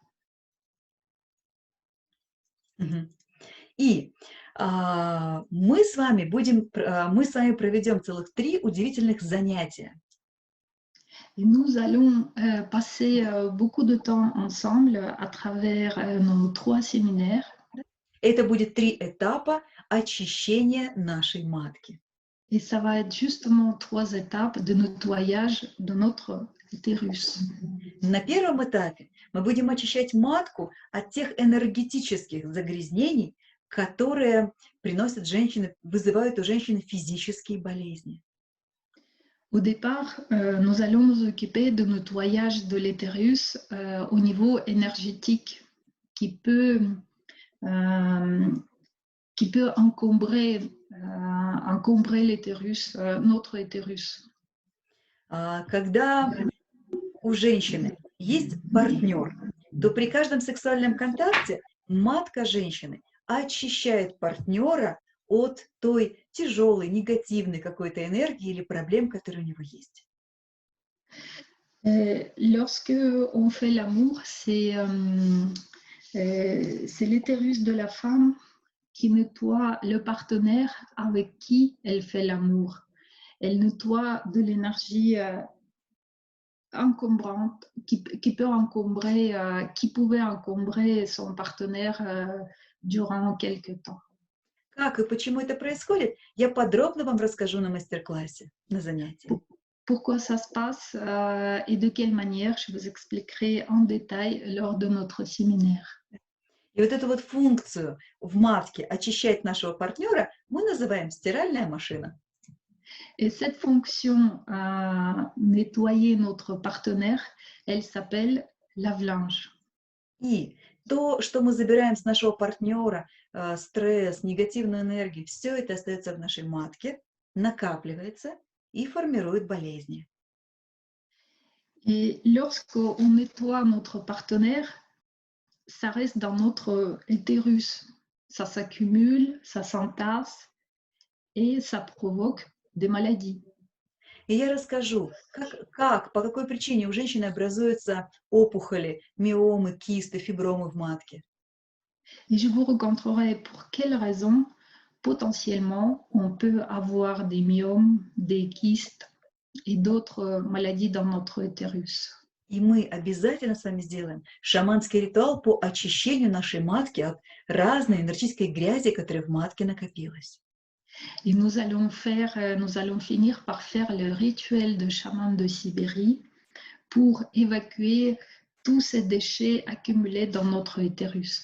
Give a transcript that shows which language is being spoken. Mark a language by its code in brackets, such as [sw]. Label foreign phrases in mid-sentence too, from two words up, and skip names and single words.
[ru] И мы с вами проведем целых 3 удивительных занятия. [fr] Et nous allons passer beaucoup de temps ensemble à travers nos 3 séminaires. [ru] Это будет 3 этапа очищения нашей матки. [fr] Et ça va être justement 3 étapes de nettoyage de notre utérus. [ru] На первом этапе мы будем очищать матку от тех энергетических загрязнений, которые приносят женщины, вызывают у женщины физические болезни. [fr] Au départ, nous allons nous occuper de nettoyage de l'utérus au niveau énergétique qui peut encombrer l'utérus, notre utérus. [ru] Когда у женщины есть партнер, то при каждом сексуальном контакте матка женщины очищает партнера от той тяжелой, негативной какой-то энергии или проблем, которые у него есть. [fr] Lorsque on fait l'amour, c'est l'utérus de la femme qui nettoie le partenaire avec qui elle fait l'amour. Elle nettoie de l'énergie encombrante qui pouvait encombrer son partenaire durant quelque temps. [ru] Как и почему это происходит, я подробно вам расскажу на мастер-классе, на занятии. [fr] Pourquoi ça se passe et de quelle manière, je vous expliquerai en détail lors de notre séminaire. [ru] И вот эту вот функцию в матке очищать нашего партнера мы называем стиральная машина. [fr] Et cette fonction nettoyer notre partenaire, elle s'appelle lave-linge. [ru] И то, что мы забираем с нашего партнера, стресс, негативную энергию, все это остается в нашей матке, накапливается и формирует болезни. [fr] Et lorsqu'on nettoie notre partenaire, ça reste dans notre utérus. Ça s'accumule, ça s'entasse et ça provoque des maladies. [ru] И я расскажу, по какой причине у женщины образуются опухоли, миомы, кисты, фибромы в матке. [fr] Et je vous raconterai pour quelles raisons, potentiellement, on peut avoir des myomes, des kystes et d'autres maladies dans notre utérus. [ru] И мы обязательно с вами сделаем шаманский ритуал по очищению нашей матки от разной энергетической грязи, которая в матке накопилась. [fr] Et nous allons finir par faire le rituel de chaman de Sibérie pour évacuer tous ces déchets accumulés dans notre utérus.